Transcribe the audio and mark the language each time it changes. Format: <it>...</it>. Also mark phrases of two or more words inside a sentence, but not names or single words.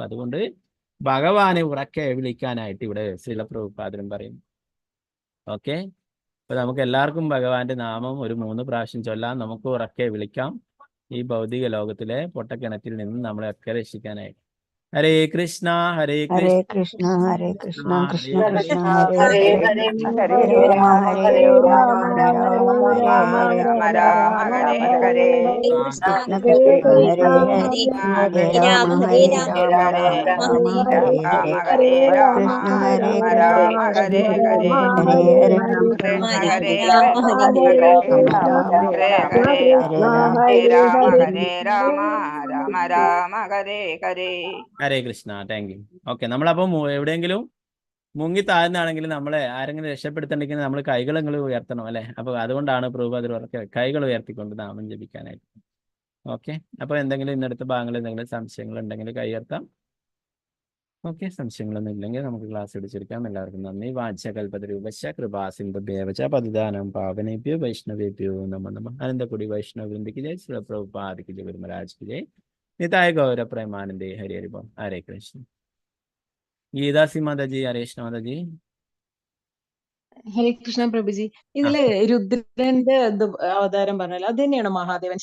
<ml>അതുകൊണ്ട് ഭഗവാനെ ഉറക്കെ വിളിക്കാനായിട്ട് ഇവിടെ ശ്രീല പ്രഭുപാദരും പറയുന്നു. ഓക്കെ, അപ്പൊ നമുക്ക് എല്ലാവർക്കും ഭഗവാന്റെ നാമം ഒരു 3 പ്രാവശ്യം ചൊല്ലാം. നമുക്ക് ഉറക്കെ വിളിക്കാം ഈ ഭൗതിക ലോകത്തിലെ പൊട്ടക്കിണറ്റിൽ നിന്ന് നമ്മളെയൊക്കെ രക്ഷിക്കാനായിട്ട്.</ml> <sa>ഹരേ കൃഷ്ണ ഹരേ ഹരേ കൃഷ്ണ കൃഷ്ണ ഹരേ കൃഷ്ണ കൃഷ്ണ കൃഷ്ണ ഹരേ ഹരേ ഹരേ ഹരേ ഹരേ രാമ രാമ ഹരേ ഹരേ രാമ രാമ രാമ രാമ രാമ ഹരേ രാമ ഹരേ രാമ ഹരേ ഹരേ കൃഷ്ണ ഹരേ കൃഷ്ണ ഹരേ കൃഷ്ണ ഹരേ ഹരേ ഹരേ ഹരേ രാമ രാമ ഹരേ ഹരേ രാമ ഹരേ രാമ രാമ രാമ ഹരേ ഹരേ ഹരേ രാമ കൃഷ്ണ ഹരേ രാമ കൃഷ്ണ ഹരേ ഹരേ ഹരേ ഹരേ രാമ കൃഷ്ണ രാമ ഹരേ ഹരേ രാമ കൃഷ്ണ ഹരേ ഹരേ കൃഷ്ണ രാമ ഹരേ രാമ ഹരേ ഹരേ രാമ ഹരേ രാമ ഹരേ ഹരേ രാമ രാമ രാമ ഹരേ ഹരേ.</sa> <ml>ഹരേ കൃഷ്ണ.</ml> <en>thank you.</en> <ml>ഓക്കെ, നമ്മളപ്പം എവിടെയെങ്കിലും മുങ്ങി താഴ്ന്നാണെങ്കിൽ നമ്മളെ ആരെങ്കിലും രക്ഷപ്പെടുത്തണ്ടെങ്കിൽ നമ്മൾ കൈകളെങ്ങൾ ഉയർത്തണം. അല്ലെ, അപ്പൊ അതുകൊണ്ടാണ് പ്രഭുപാദർ ഉറക്കെ കൈകൾ ഉയർത്തിക്കൊണ്ട് നാമം ജപിക്കാനായിട്ട്. ഓക്കെ, അപ്പൊ എന്തെങ്കിലും ഇന്നടുത്ത ഭാഗങ്ങളിൽ എന്തെങ്കിലും സംശയങ്ങൾ ഉണ്ടെങ്കിൽ കൈ ഉയർത്താം. ഓക്കെ, സംശയങ്ങളൊന്നും ഇല്ലെങ്കിൽ നമുക്ക് ക്ലാസ് പിടിച്ചെടുക്കാം. എല്ലാവർക്കും നന്ദി.</ml> <sa>വാച്യകൽപതരൂപശ കൃപാസിന്ധുഭ്യേവച പതിദാനം പാവനേഭ്യോ വൈഷ്ണവേഭ്യോ നമോ നമഃ.</sa> <ml>അനന്തകുടി വൈഷ്ണവവൃന്ദയ്ക്ക് ജയ്. ശ്രീ പ്രഭുപാദയ്ക്ക് ജയ്. ഗുരു മഹാരാജ്ക്ക് ജയ്. നിതായ ഗൗര പ്രേമാനന്ദേ. ഹരി ഹരി ബോൾ. ഹരേ കൃഷ്ണ. ഗീതാസി മാതാജി, ഹരേഷ്ണ മാതാജി. ഹരേ കൃഷ്ണ പ്രഭുജി, ഇതില് രുദ്രന്റെ അവതാരം പറഞ്ഞല്ലോ, അത് തന്നെയാണോ മഹാദേവൻ?</ml>